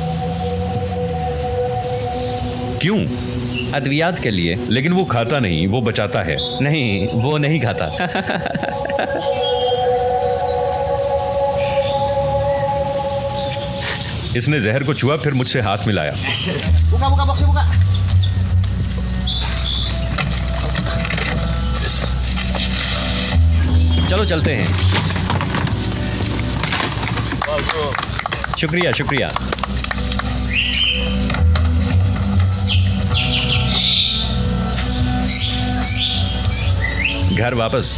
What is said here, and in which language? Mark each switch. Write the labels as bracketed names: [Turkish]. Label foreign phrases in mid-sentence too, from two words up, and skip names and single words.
[Hindi] क्यों? अद्वियात के लिए। लेकिन वो खाता नहीं, वो बचाता है। नहीं, वो नहीं खाता। इसने जहर को छुआ, फिर मुझसे हाथ मिलाया। [Indonesian] Buka boxnya buka. [Hindi] चलो चलते हैं। शुक्रिया शुक्रिया। घर वापस।